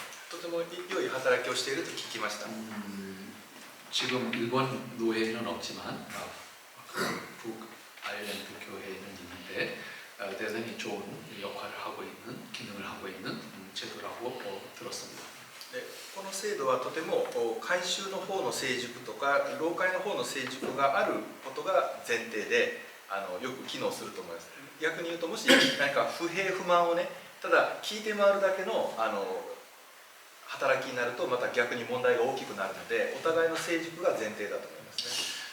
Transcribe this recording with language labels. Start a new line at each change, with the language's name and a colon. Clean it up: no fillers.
Japanese: とても良い働きをしていると聞きました。
Korean: 지금 일본 노회는 없지만 북아일랜드 교회에는 있는데 대단히 좋은 역할을 하고 있는 기능을 하고 있는 제도라고 들었습니다.
Japanese: この制度はとても改宗の方の成熟とか老会の方の成熟があることが前提でよく機能すると思います。逆に言うともし何か不平不満をねただ聞いて回るだけの働きになるとまた逆に問題が大きくなるのでお互いの成熟が前提だと思いますね。